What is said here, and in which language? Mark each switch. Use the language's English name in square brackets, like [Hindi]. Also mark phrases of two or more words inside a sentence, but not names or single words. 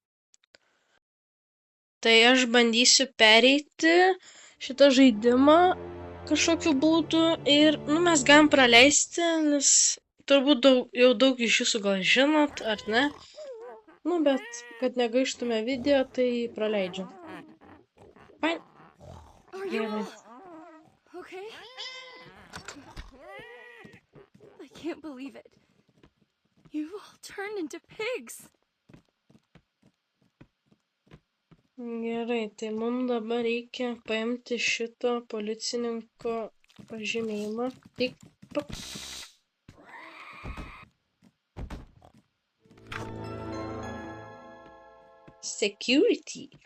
[Lithuanian] Tai aš bandysiu pereiti šitą žaidimą kažkokiu būdu ir, mes galim praleisti, nes turbūt jau daug iš jūsų gal žinot, ar ne? Bet kad negaištume video, tai praleidžiam. Fine. Gerai. [English] Okay. I can't believe it. You've all turned into pigs. [Lithuanian] Gerai, tai mums dabar reikia paimti šito policininko pažymėjimą. Tik Security.